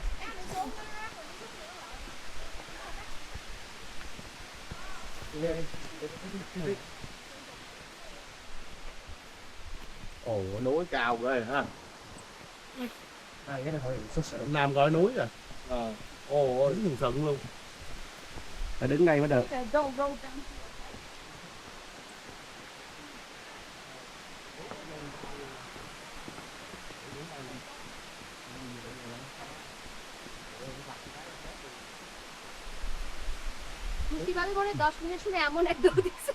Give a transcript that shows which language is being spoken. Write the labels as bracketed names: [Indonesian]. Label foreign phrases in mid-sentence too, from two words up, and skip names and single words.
[Vietnamese] Ồ, núi cao ghê ha. Cái này thôi, Nam gọi núi rồi. Ồ, đứng rừng sừng luôn. Phải đứng ngay mới được. [Bangla] মুক্তিবাদী করে 10 মিনিট শুনে এমন এক দৌড় দিচ্ছে।